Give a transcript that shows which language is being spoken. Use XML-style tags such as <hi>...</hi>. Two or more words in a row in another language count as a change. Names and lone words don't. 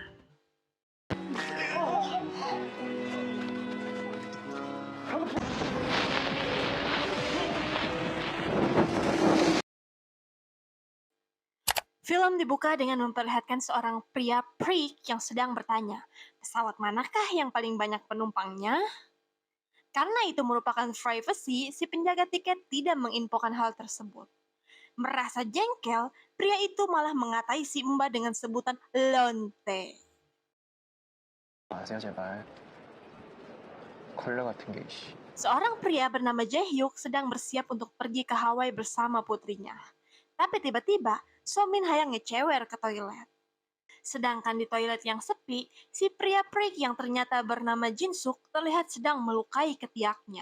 <id>Film dibuka dengan memperlihatkan seorang pria prik yang sedang bertanya, pesawat manakah yang paling banyak penumpangnya? Karena itu merupakan privacy, si penjaga tiket tidak menginfokan hal tersebut. Merasa jengkel, pria itu malah mengatai si Mbak dengan sebutan lonte.</id> <ko>마세요 제발. 컬러 같은 게 씨.</ko> <id>Seorang pria bernama Jae-hyuk sedang bersiap untuk pergi ke Hawaii bersama putrinya. Tapi tiba-tiba, Somin</id> <su>hayang ngecewer</su> <id>ke toilet. Sedangkan di toilet yang sepi, si pria prik yang ternyata bernama Jinsuk terlihat sedang melukai ketiaknya.</id>